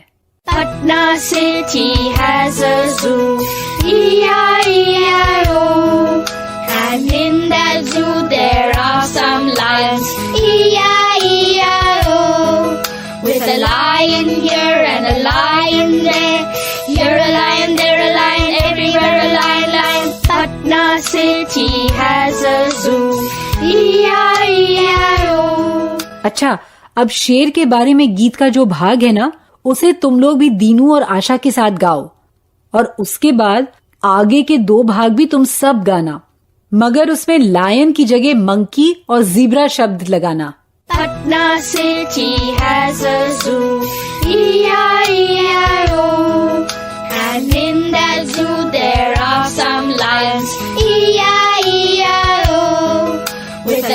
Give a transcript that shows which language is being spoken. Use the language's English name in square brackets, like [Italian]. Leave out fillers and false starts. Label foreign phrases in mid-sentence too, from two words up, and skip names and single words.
[English] Patna city has a zoo. E-I-E-I-O. And in that zoo there are some lions. E-I-E-I-O. With a lion here and a lion there. Here a lion, there a lion, everywhere a lion, lion. Patna city has a zoo. E-I-E-I-O. [Hindi] अच्छा, अब शेर के बारे में गीत का जो भाग है ना, उसे तुम लोग भी दीनू और आशा के साथ गाओ और उसके बाद आगे के दो भाग भी तुम सब गाना, मगर उसमें लायन की जगह मंकी और जीब्रा शब्द लगाना। [English] Patna city has a zoo. E-I-E-I-O. And in that zoo there are some lions. E-I-E-I-O.